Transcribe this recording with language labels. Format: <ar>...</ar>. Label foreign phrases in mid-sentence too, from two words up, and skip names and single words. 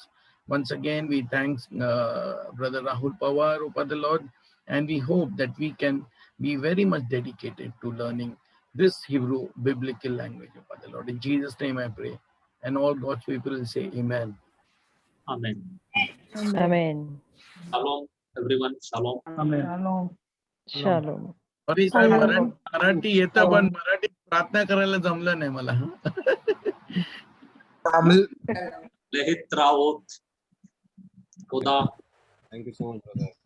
<en>Once again, we thank Brother Rahul Pawar, O Father Lord, and we hope that we can be very much dedicated to learning this Hebrew biblical language, O Father Lord. In Jesus' name I pray. And all God's people will say amen. Amen. Amen. Shalom, everyone. Shalom. Amen. Shalom. Shalom. Sorry, sir,</en> <mr>मराठी येतं पण मराठी प्रार्थना करायला जमलं नाही मला.</mr> <he>להתראות. खुदा.</he> <en>Thank you so much, brother.</en>